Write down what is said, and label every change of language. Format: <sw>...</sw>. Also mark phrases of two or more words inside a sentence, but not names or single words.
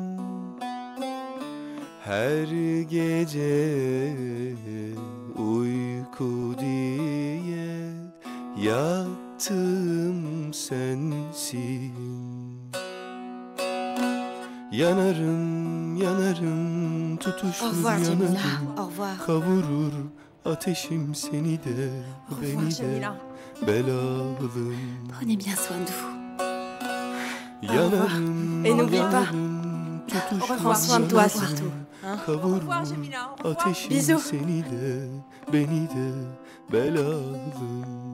<tr>Her gece uyku diye yattım sensin. Yanarım yanarım tutuşur yanarım. Kavurur ateşim seni de beni de belalım.</tr> <fr>Prenez bien soin de vous.</fr> <tr>Yanarım</tr> <fr>Et n'oublie pas,</fr> <tr>yanarım tutuşur</tr> <fr>prends soin de toi surtout.</fr> <tr>Kavurur ateşim</tr> <fr>Bisous.</fr> <tr>seni de beni de belalım.</tr>